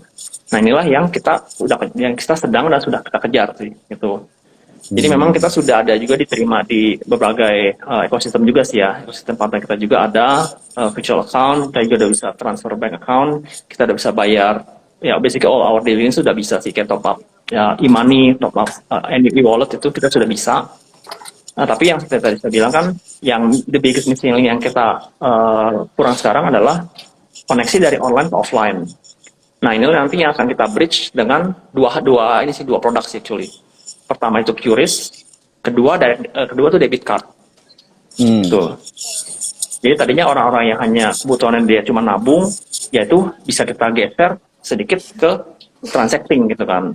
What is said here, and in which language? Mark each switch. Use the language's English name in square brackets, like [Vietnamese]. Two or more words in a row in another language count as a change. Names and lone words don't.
[Indonesian] Nah inilah yang kita sedang dan sudah kita kejar sih gitu. Jadi memang kita sudah ada juga diterima di berbagai ekosistem juga sih ya. Ekosistem partner kita juga ada virtual account, kita juga udah bisa transfer [English] bank account, [Indonesian] kita udah bisa bayar ya [English] basically all our dealing [Indonesian] sudah bisa sih, kayak [English] top up [Indonesian] ya e-money, [English] top up e-wallet [Indonesian] itu kita sudah bisa. Nah, tapi yang tadi saya bilang kan, yang [English] the biggest missing link [Indonesian] yang kita kurang sekarang adalah koneksi dari online ke offline. Nah, ini nantinya akan kita bridge dengan dua produk sih actually. Pertama itu QRIS, kedua tuh debit card. Tuh. Jadi tadinya orang-orang yang hanya kebutuhannya dia cuma nabung, yaitu bisa kita geser sedikit ke transacting gitu kan.